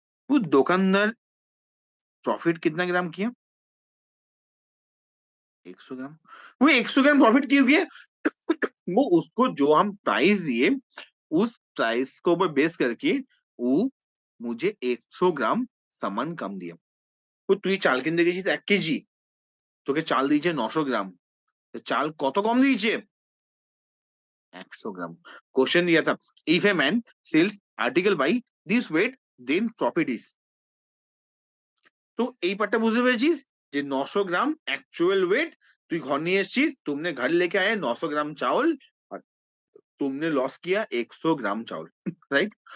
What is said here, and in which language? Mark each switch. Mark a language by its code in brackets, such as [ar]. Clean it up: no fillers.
[hi] वो दुकानदार प्रॉफिट कितना ग्राम किया, 100 ग्राम। वो 100 ग्राम प्रॉफिट क्यों किया, वो उसको जो हम प्राइस दिए उस प्राइस को बेस करके वो मुझे 100 গ্রাম सामान कम दिया। [bn] তো তুই চাল কিনতে গেছিস 1 কেজি, তোকে চাল দিয়েছে 900 গ্রাম, তো চাল কত কম দিয়েছে, 100 গ্রাম। [hi] क्वेश्चन दिया था, [en] If a man sells article by this weight then profit is. [bn] তো এই পার্টটা বুঝতে পেরেছিস যে 900 গ্রাম অ্যাকচুয়াল ওয়েট, তুই ঘর নিয়ে এসেছিস, [hi] तुमने घर लेके आए 900 ग्राम चावल और तुमने लॉस किया 100 ग्राम चावल, राइट।